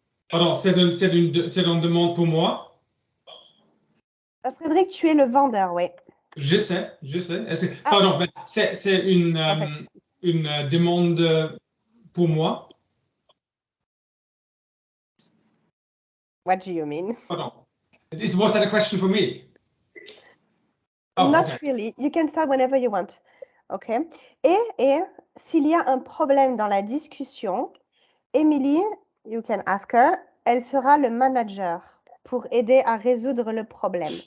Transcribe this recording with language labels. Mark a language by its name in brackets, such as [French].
[French] Pardon, c'est une demande pour moi. Frédéric, tu es le vendeur, oui. Je sais. Ah. Pardon, ben, c'est une demande pour moi. [English] What do you mean? [French] Pardon. [English] Was that a question for me? Oh, Not okay. really. You can start whenever you want. OK? [French] Et s'il y a un problème dans la discussion, [English] Emily, you can ask her, [French] elle sera le manager pour aider à résoudre le problème.